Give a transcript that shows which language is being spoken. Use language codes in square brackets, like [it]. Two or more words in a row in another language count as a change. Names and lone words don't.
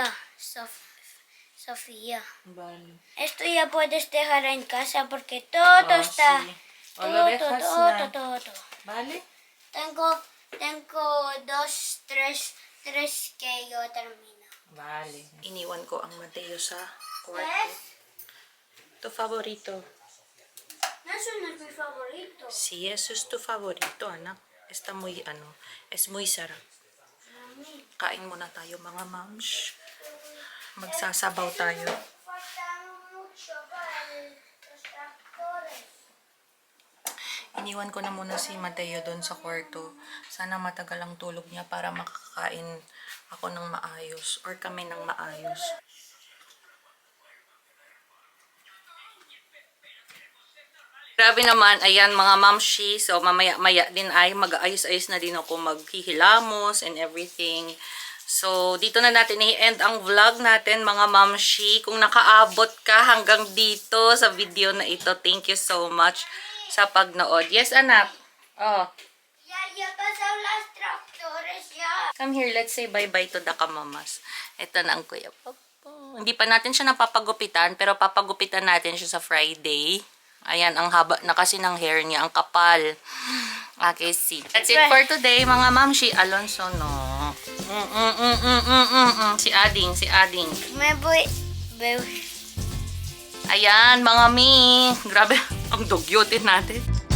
[es] Sofía. Vale. Esto ya puedes dejar en casa porque todo está. Sí. O lo dejas na. Todo. Vale? Tengo 3 que yo termino. Vale. [tl] Iniwan ko ang Mateo sa kwarto. [es] Tu favorito. Eso no es mi favorito. Sí, eso es tu favorito, anak. Está muy, es muy [tl] sarap. Kain muna tayo, mga moms. Magsasabaw tayo. [es] Falta mucho para los tractores. [tl] Iniwan ko na muna si Mateo doon sa kwarto. Sana matagal ang tulog niya para makakain ako ng maayos or kami ng maayos. Grabe naman, ayan mga mamshi. So mamaya-maya din ay mag-ayos-ayos na din ako, maghihilamos [en] and everything. [tl] So, dito na natin i-end ang vlog natin, mga mamshi. Kung nakaabot ka hanggang dito sa video na ito, [en] thank you so much [tl] sa pagnood. Yes, anak. Oh, [es] Ya pasaw las tractores ya. [en] come here. Let's say bye-bye to the kamamas. [tl] Ito na ang Kuya Popo. Hindi pa natin siya napapagupitan, pero papagupitan natin siya sa Friday. Ayan, ang haba na kasi ng hair niya. Ang kapal. [en] Okay, see. That's it for today, [tl] mga mamshi. [es] Alonso, no. [tl] Si Ading. [es] Me voy. [tl] Ayan, mga mi. Grabe, ang dugyotin natin.